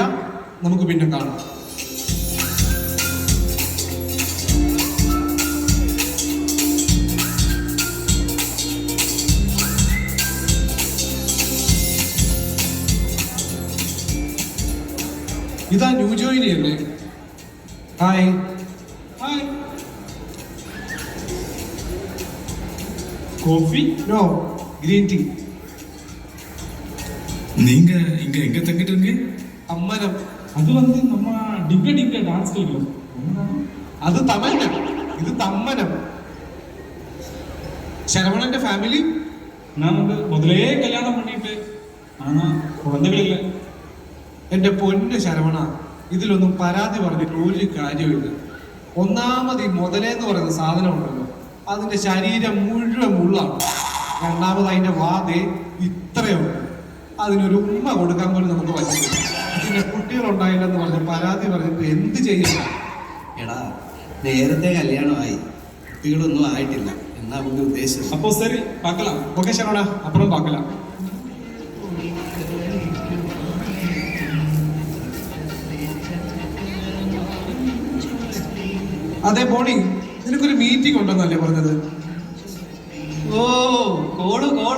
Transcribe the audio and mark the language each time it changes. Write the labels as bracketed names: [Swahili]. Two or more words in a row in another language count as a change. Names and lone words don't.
[Malayalam] നമുക്ക് പിന്നെ കാണാം. ഇതാ ന്യൂ ജോയിനി അല്ലേ? [English] Hi. Hi. [Tamil] காஃபி? [English] No, green tea. [Tamil] நீங்க இங்க எங்க தங்கிட்டு இருக்கீங்க? [Malayalam] അമ്മനം. [Tamil] அது நம்ம டிங்க டான்ஸ் കളിക്കും. [Malayalam] അത് തമന്നം, ഇത് തമ്മനം. ശരവണന്റെ ഫാമിലി? [Tamil] நான் முதலே கல்யாணம் பண்ணிட்டு ஆனா குழந்தைகள் இல்ல. [Malayalam] എന്റെ പൊന്ന് ശരവണ, ഇതിലൊന്നും പരാതി പറഞ്ഞിട്ട് ഒരു കാര്യമില്ല. ഒന്നാമത് ഈ മുതലേന്ന് പറയുന്ന സാധനം ഉണ്ടല്ലോ, അതിന്റെ ശരീരം മുഴുവൻ മുള്ളാണ്. രണ്ടാമത് അതിന്റെ വാതേ ഇത്രയുണ്ട്. അതിനൊരു ഉമ്മ കൊടുക്കാൻ പോലും നമുക്ക് പറ്റില്ല. പിന്നെ കുട്ടികളുണ്ടായില്ലെന്ന് പറഞ്ഞ് പരാതി പറഞ്ഞിട്ട് എന്ത് ചെയ്യണം? എടാ, നേരത്തെ കല്യാണമായി, കുട്ടികളൊന്നും ആയിട്ടില്ല എന്നാ അവന്റെ ഉദ്ദേശം. [Tamil] அப்போ சரி பார்க்கலாம். [Malayalam] ഓക്കെ ശരവണ, അപ്പുറം പാക്കല. അതെ ബോണി, നിനക്കൊരു മീറ്റിംഗ് ഉണ്ടെന്നല്ലേ പറഞ്ഞത്? ഓ, കോള്.